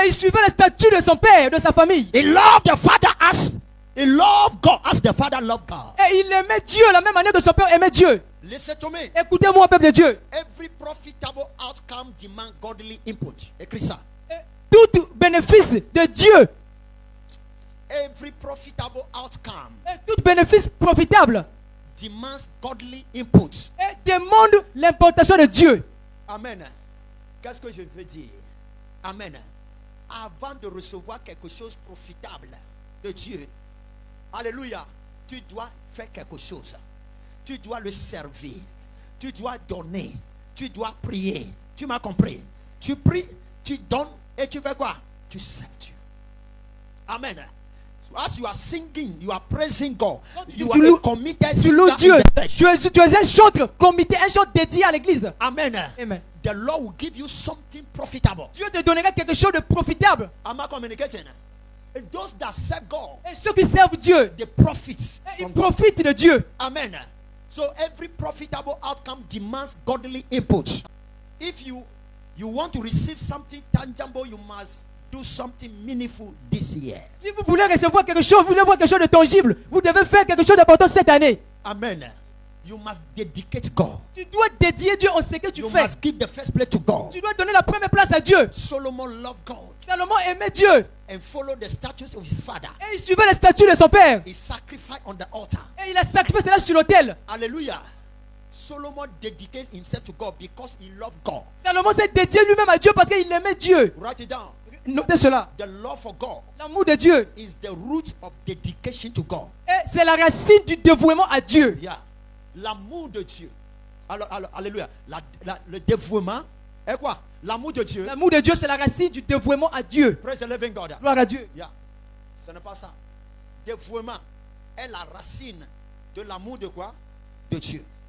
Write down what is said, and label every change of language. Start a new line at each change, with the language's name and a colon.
French: Et il suivait les statuts de son père, de sa famille.
English: He loved the father as he loved God as the father loved God.
French: Et il aimait Dieu la même manière que son père aimait Dieu.
English: Listen to me.
French: Écoutez-moi, peuple de Dieu.
English: Every profitable outcome demand godly input.
French: Écris ça. Tout bénéfice de Dieu,
English: Every profitable outcome
French: et tout bénéfice profitable,
English: demands godly input.
French: et demande l'importation de Dieu. Amen. Qu'est-ce que je veux dire? Amen. Avant de recevoir quelque chose de profitable de Dieu, alléluia, tu dois faire quelque chose. Tu dois le servir. Tu dois donner. Tu dois prier. Tu m'as compris? Tu pries, tu donnes et tu fais quoi? Tu sers Dieu. Amen.
English: So as you are singing, you are praising God. You are a committed
French: Tu loues
English: singer
French: Dieu.
English: in the church.
French: Tu es un chanteur comité, un chant dédié à l'église. Amen. Amen.
English: The Lord will give you something profitable.
French: Dieu te donnera quelque chose de profitable.
English: Am I communicating? And those that serve God,
French: Et ceux qui servent Dieu,
English: they profit.
French: ils
English: from God.
French: profitent de Dieu.
English: Amen. So every profitable outcome demands godly input. If you want to receive something tangible, you must do something meaningful this year.
French: Si vous voulez recevoir quelque chose, vous voulez voir quelque chose de tangible, vous devez faire quelque chose d'important cette année.
English: Amen. You must dedicate God.
French: Tu dois dédier Dieu en ce que tu
English: You
French: fais.
English: must give the first place to God.
French: Tu dois donner la première place à Dieu.
English: Solomon loved God
French: Salomon aimait Dieu.
English: and followed the statutes of his father.
French: Et il suivait les statuts de son père.
English: He sacrificed on the altar.
French: Et il a sacrifié cela sur l'autel. Hallelujah.
English: Solomon dedicates himself to God because he loved God.
French: Salomon s'est dédié lui-même à Dieu parce qu'il aimait Dieu.
English: Write it down.
French: Notez cela.
English: The love for God
French: L'amour de Dieu,
English: is the root of dedication to God.
French: et c'est la racine du dévouement à Dieu. Yeah. L'amour de Dieu. Alors, alléluia. Le dévouement Et quoi? L'amour de Dieu. L'amour de Dieu, c'est la racine du dévouement à Dieu.
English: Praise the living God.
French: Gloire à Dieu. Yeah. Ce n'est pas ça. Dévouement est la racine de l'amour de quoi? De Dieu.